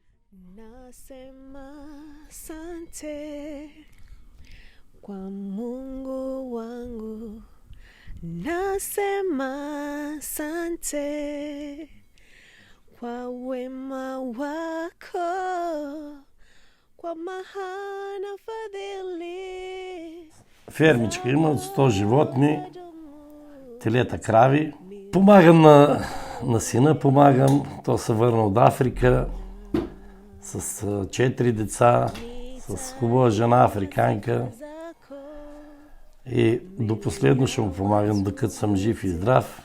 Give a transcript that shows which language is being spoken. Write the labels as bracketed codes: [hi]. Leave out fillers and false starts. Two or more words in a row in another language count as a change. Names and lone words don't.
[sw] Nasema asante kwa Mungu wangu, nasema asante kwa wema wako, kwa mahana fadhili. [bg] Фермичка има 100 животни, телета, крави. Помагам на сина, той се върна от Африка с 4 деца, с хубава жена африканка. И до последно ще му помагам, докато съм жив и здрав.